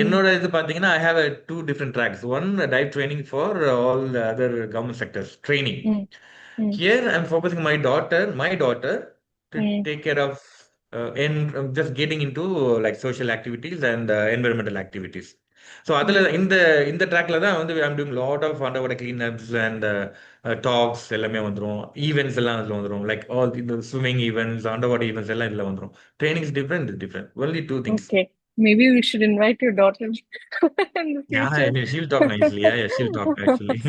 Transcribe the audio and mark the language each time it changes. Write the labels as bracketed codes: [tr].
[ta] என்னோட இது பாத்தீங்கன்னா [en] I have two different tracks. One, dive training for all the other government sectors training. mm, mm, Here I'm focusing my daughter to mm. take care of and just getting into like social activities and environmental activities. So அதில் இந்த ட்ராக்ல தான் வந்து I'm doing lot of underwater cleanups and talks எல்லாமே வந்துடும். [ta] Events எல்லாம் அதில் வந்துடும். [en] Like all இந்த swimming events, underwater events எல்லாம் இதில் வந்துடும். Trainings different. Only two things. Okay. Maybe we should invite your daughter in the Yeah, I future. mean, she'll talk nicely. Yeah, she'll talk actually.